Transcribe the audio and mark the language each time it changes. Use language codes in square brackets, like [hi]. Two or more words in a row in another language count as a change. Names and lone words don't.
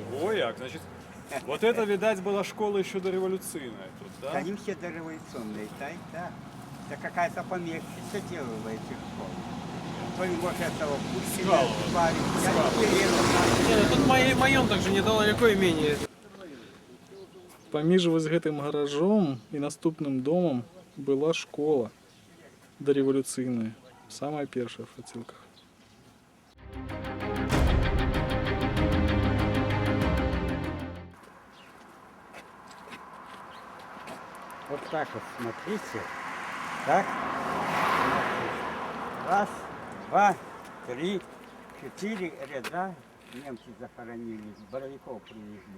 [ru] Ой, як, значит, вот это, видать, была школа еще дореволюционная тут, да? Они все дореволюционные, да. Да какая-то помещица делала эти школы. Твоего этого Пушкина, Скалова. парень, я Скалова. не верю, Не, ну тут моем также недалеко имение. [be] Паміж вось гэтым гаражом і наступным домам была школа дореволюцыйная, самая першая в Шацілках. [ru] Вот так вот смотрите. Так. Раз, два, три, 4 ряда немцы захоронили, боровиков привезли.